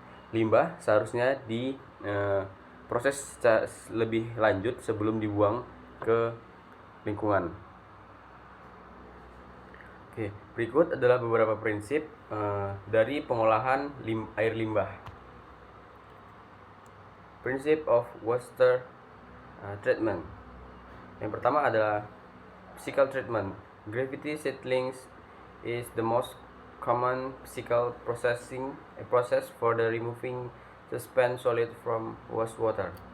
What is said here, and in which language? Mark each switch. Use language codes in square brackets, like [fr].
[id] Limbah seharusnya diproses lebih lanjut sebelum dibuang ke lingkungan. Oke, berikut adalah beberapa prinsip dari pengolahan air limbah. [en] Prinsip of water treatment. [id] Yang pertama adalah physical treatment. [en] Gravity settling is the most common physical process for the removing suspended solid from wastewater.